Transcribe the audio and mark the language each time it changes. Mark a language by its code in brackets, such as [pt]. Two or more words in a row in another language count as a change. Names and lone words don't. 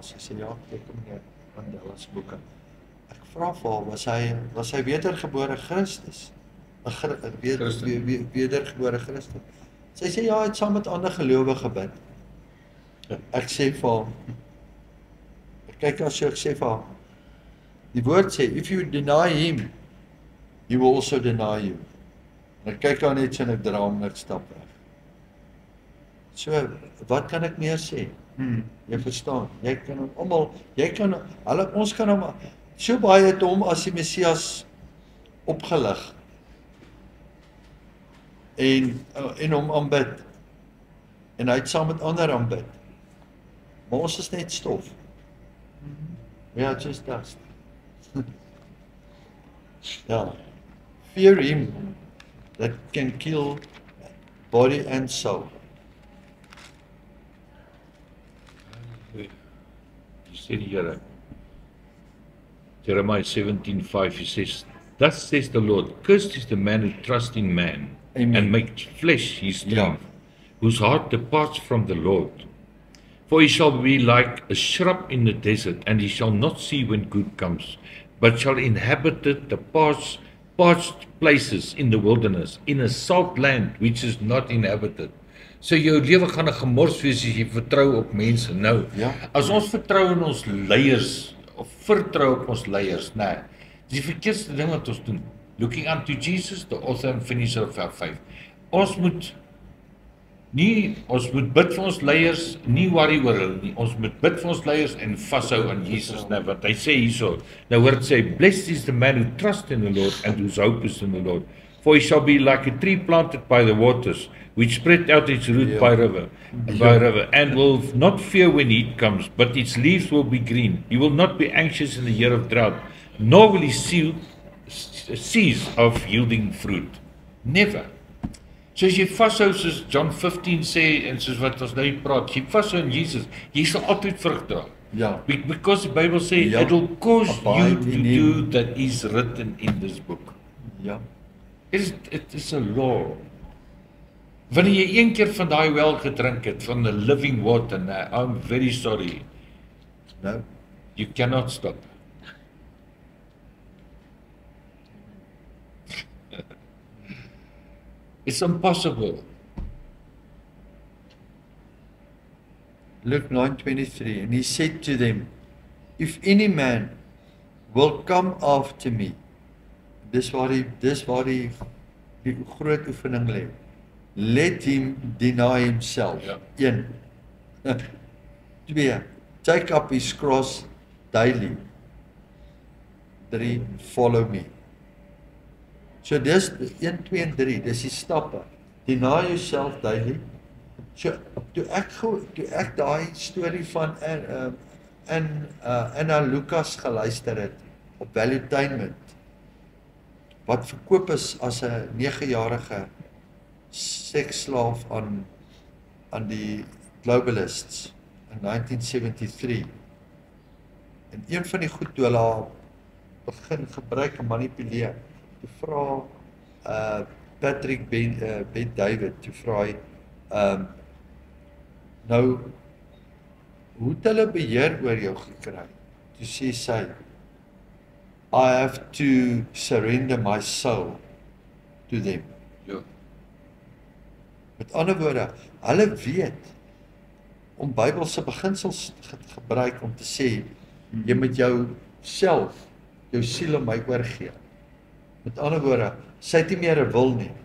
[af] Sy sê ja, ek teken meneer Mandela se boeke. Ek vra vir haar, was hy wedergebore Christus? Wedergebore Christus. Sy sê ja, hy het saam met ander gelowige gebid. Ek sê vir haar, ek kyk as ek sê vir haar, die woord sê, [en] if you deny him, he will also deny you. [af] En ek kyk haar net so en ek draai hom en ek stap weg. So, wat kan ek meer sê? Jy verstaan, jy kan hom almal, ons kan hom, so baie het hom as die Messias opgelig en hom aanbid. En hy het saam met ander aanbid. Maar ons is net stof. [en] We are just dust. Ja. Fear him that can kill body and soul. [af] Jy sê die Here, [en] Jeremiah 17:5, he says, thus says the Lord, cursed is the man who trusts in man, Amen. And makes flesh his strength, whose heart departs from the Lord. For he shall be like a shrub in the desert, and he shall not see when good comes, but shall inhabit the parched places in the wilderness, in a salt land which is not inhabited. [af] So jou lewe gaan 'n gemors wees as jy vertrou op mense. Nou, as ons vertrou in ons leiers, of vertrou op ons leiers, nee, dis die verkeerdste ding wat ons doen. [en] Looking unto Jesus, the author and finisher of our faith. [af] Ons moet bid vir ons leiers, nie worry oor hulle nie. Ons moet bid vir ons leiers en vashou aan Jesus, nou wat hy sê hierso. Nou hoor dit sê, [en] blessed is the man who trusts in the Lord and whose hope is in the Lord. For he shall be like a tree planted by the waters, which spread out its root by river, and will not fear when heat comes, but its leaves will be green. He will not be anxious in the year of drought, nor will he cease of yielding fruit. Never. [af] So as jy vashou, soos John 15 sê, en soos wat ons nou praat, jy vashou in Jesus, jy sal altyd vrug dra. Ja. [en] Because the Bible says, it will cause you to do that is written in this book. Ja. It is a law. [af] Wanneer jy een keer van daai wel gedrink het, van [en] the living water, I'm very sorry. No. You cannot stop. It's impossible. Luke 9:23, and he said to them, If any man will come after me, [af] dis waar die groot oefening lê. [en] Let him deny himself. Ja. 1. 2. Take up his cross daily. [af] 3. [en] Follow me. [af] So dis 1, 2 en 3, dis die stappe. [en] Deny yourself daily. [af] So toe ek daai storie van Anna Lucas geluister het op Valuetainment, wat verkoop is as 'n 9-jarige seksslaaf aan die globalists in 1973. En een van die goed toe hulle haar begin gebruik en manipuleer, toe vra Patrick Ben David, toe vra hy nou hoe het hulle beheer oor jou gekry? Toe sê sy, [en] I have to surrender my soul to them. [af] Ja. Met ander woorde, hulle weet om Bybelse beginsels te gebruik om te sê, jy moet jou self, jou siel aan my oorgee. Met ander woorde, sy het nie meer 'n wil nie.